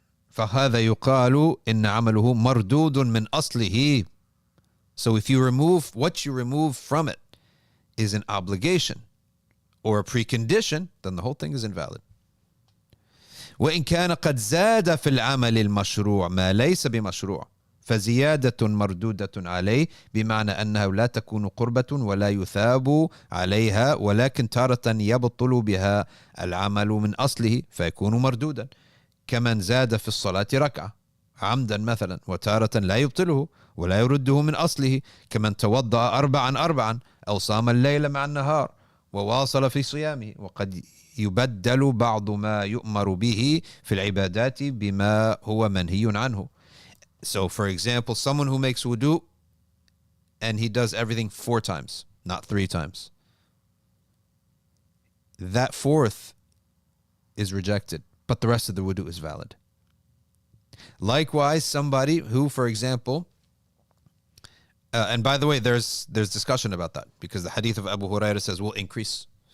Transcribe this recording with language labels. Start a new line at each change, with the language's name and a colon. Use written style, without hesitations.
Arabic: فهذا يقال إن عمله مردود من أصله.
English: So if you remove what you remove from it is an obligation or a precondition, then the whole thing is invalid.
Arabic: وإن كان قد زاد في العمل المشروع ما ليس بمشروع فزيادة مردودة عليه بمعنى أنها لا تكون قربة ولا يثاب عليها ولكن تارة يبطل بها العمل من أصله فيكون مردودا كمن زاد في الصلاة ركعة عمدا مثلا وتارة لا يبطله ولا يرده من أصله كمن توضأ أربعا أو صام الليل مع النهار وواصل في صيامه وقد يبدل بعض ما يؤمر به في العبادات بما هو منهي عنه.
English: So for example, someone who makes wudu and he does everything 4 times, not 3 times. That fourth is rejected, but the rest of the wudu is valid. Likewise, somebody who, for example, and by the way, there's discussion about that because the hadith of Abu Hurairah says we'll increase.